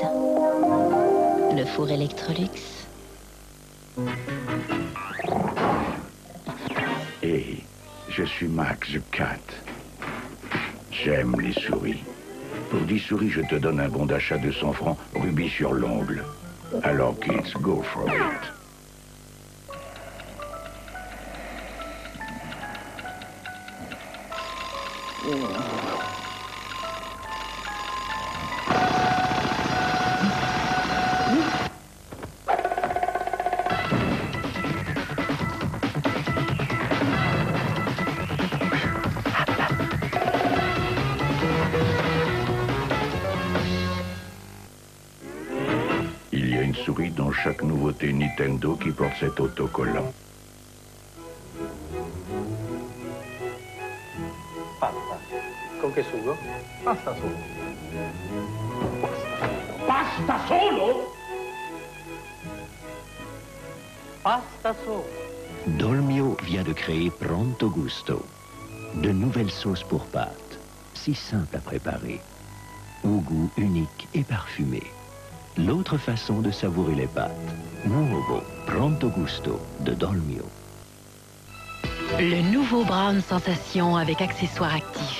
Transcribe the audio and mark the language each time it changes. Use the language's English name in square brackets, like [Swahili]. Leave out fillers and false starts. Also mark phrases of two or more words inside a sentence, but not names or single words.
[French] Le four Electrolux. Hey, je suis Max the Cat. J'aime les souris. Pour 10 souris, je te donne un bon d'achat de 100 francs, rubis sur l'ongle. Alors, [English] kids, go for it. [French] Il y a une souris dans chaque nouveauté Nintendo qui porte cet autocollant. [Italian] Con che sugo? Pasta solo. Pasta solo? Pasta solo. [French] Dolmio vient de créer Pronto Gusto. De nouvelles sauces pour pâtes, si simples à préparer, au goût unique et parfumé. L'autre façon de savourer les pâtes. Nuovo Pronto Gusto de Dolmio. Le nouveau Brown Sensation avec accessoires actifs.